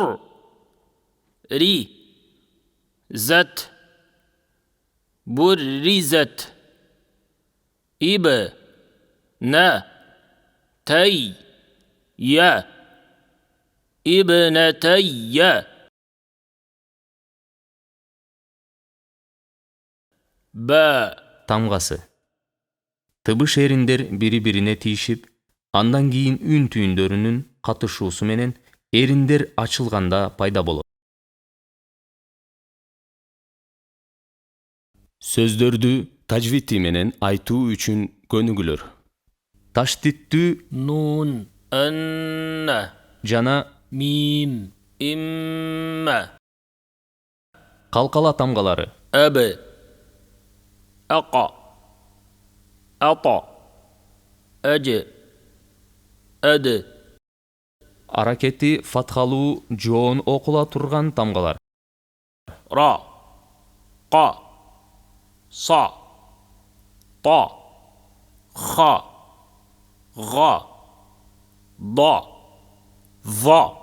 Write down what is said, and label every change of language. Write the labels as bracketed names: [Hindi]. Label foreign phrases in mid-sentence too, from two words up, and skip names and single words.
[Arabic] ري. زت. برزت. إب. نا. تي. يا. ابنتي. [Kyrgyz] Б. Тамгасы. Тыбыш эриндер бири-бирине тийишип, андан кийин үн түйүндөрүнүн катышуусу менен эриндер ачылганда пайда болот. Сөздөрдү тажвити менен айтуу үчүн көнүгүлөр. Таштиттүү Нун. Анна. жана Мим. Имма. калкала тамгалары. [Arabic] أب. أقى. أطى. أج. أد. [Kyrgyz] Аракети фатхалуу жоон окула турган тамгалар. [Arabic] را. قا. صا. طا. خا. غا. ضا. ظا.